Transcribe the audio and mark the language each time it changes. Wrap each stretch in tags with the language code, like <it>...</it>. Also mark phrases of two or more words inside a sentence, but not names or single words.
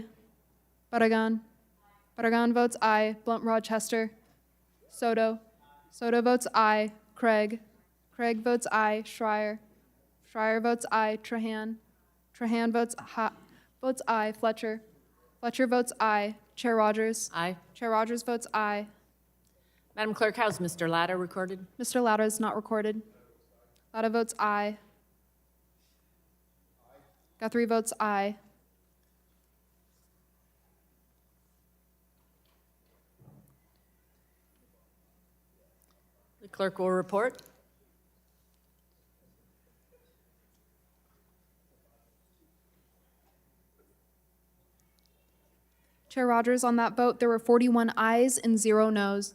<en>Barragan. Barragan votes aye. Blunt Rochester. Soto. Soto votes aye. Craig. Craig votes aye. Schreier. Schreier votes aye. Trahan. Trahan votes aye. Fletcher. Fletcher votes aye. Chair Rogers. Aye. Chair Rogers votes aye. Madam Clerk, how's Mr. Latta recorded? Mr. Latta is not recorded. Latta votes aye. Guthrie votes aye. The clerk will report. Chair Rogers, on that vote, there were 41 ayes and 0 noes.</en>